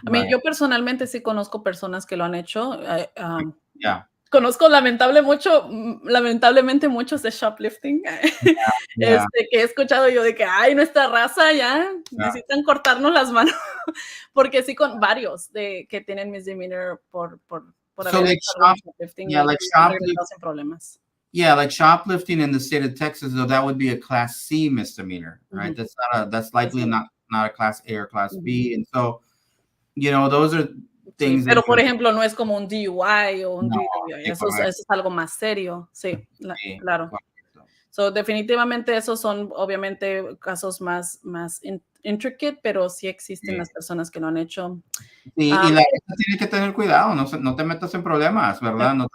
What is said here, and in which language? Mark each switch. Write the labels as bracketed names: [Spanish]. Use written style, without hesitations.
[Spanish] Yo personalmente sí conozco personas que lo han hecho. Conozco lamentablemente muchos de shoplifting, que he escuchado yo de que, ay, nuestra raza ya necesitan cortarnos las manos, porque sí con varios que tienen misdemeanor por haber shoplifting, sin problemas. [English] Yeah, like shoplifting in the state of Texas, though, that would be a Class C misdemeanor, right? That's likely not a Class A or Class B, and so, those are things. [Spanish] Pero por ejemplo, no es como un DUI o un DUI, eso es algo más serio, claro. So, definitivamente esos son obviamente casos más intricate, pero sí existen las personas que lo han hecho. Y la gente tiene que tener cuidado, no te metas en problemas, ¿verdad?